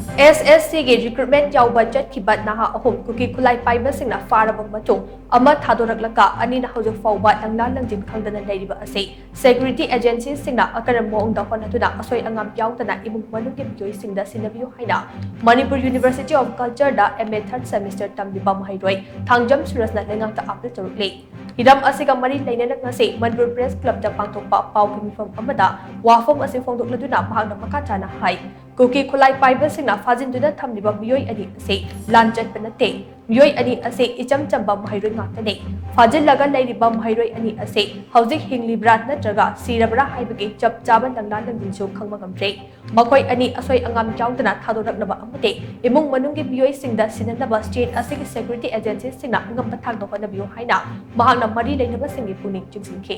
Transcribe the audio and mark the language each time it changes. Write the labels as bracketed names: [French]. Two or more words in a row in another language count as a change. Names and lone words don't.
[Manipuri] SSC ge recruitment yaoba chatkhiba naha ahum kuki khulai paiba singna pharaba matung ama thadoraklaga ani na houjik phaoba Langla Langjil Khangdana Leiriba Asi [English] security agency [Manipuri] singna akanba maong da hotnaduna Asoi Angam Yaodana imung manung ge meeoi singda Sinnabiyu haina Manipur University of Culture da MA 3rd semester tamliba mairoi Thangjam Suraj na lengang ta apil tarukle Hidam asiga mari lainana ngasi Manipur Press Club da pangthokpa pau kimifam amada wafam asi phongdokladuna bahagna makachana hai Kuki khulai paiba singna fajinduna tamliba meeoi ani ase lanjat panate meeoi ani ase icham chamba mahairoi ngatane fajillaga leiriba mahairoi ani ase houjik hinglibra natraga sirabra haibagi chap chaba Langla Langjil su khangma ngamre makoi ani asoi angam yaodana thadoraklaba amate imung manunggi meeoi singda sinanaba state asigi [English] security agency [Manipuri] singna ngam pathak do hotnabiyu haina mahakna mari leinaba singi puning chingsinke